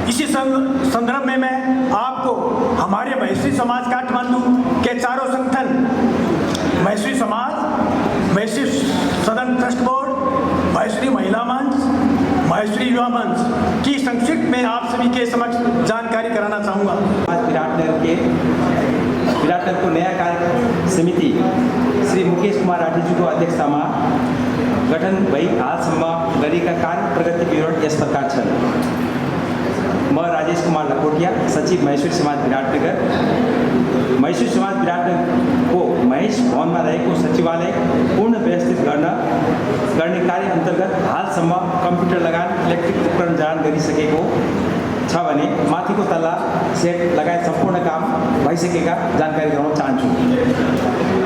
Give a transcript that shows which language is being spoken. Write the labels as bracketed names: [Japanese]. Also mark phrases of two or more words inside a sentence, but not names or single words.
[Hindi] इसी संदर्भ में मैं आपको हमारे महेश्वरी समाज काठमांडू के चारों संगठन महेश्वरी समाज, महेश्वरी सदन ट्रस्ट बोर्ड, महेश्वरी महिला मंच, महेश्वरी युवा मंच की संक्षिप्त में आप सभी के समक्ष जानकारी कराना चाहूँगा। [Nepali] आज विराटनगर को नया कार्य समिति श्री मुकेश कुमार राठी जी को अध्यक्षता में गठन भई हालसम्म गरेका कार्य प्रगति विवरण यस प्रकार छन्। [Hindi] मैं राजेश कुमार लखोटिया, सचिव महेश्वरी समाज विराटनगर। [Nepali] महेश्वरी समाज विराटनगर को महेश भवन में रहेको सचिवालय पूर्ण व्यवस्थित गर्ने कार्य अंतर्गत हालसम्म कम्प्युटर लगान इलेक्ट्रिक उपकरण जडान गरिसकेको छ भने माथिको तल्ला सेट लगायत सम्पूर्ण काम भइसकेका जानकारी गराउन चाहन्छु।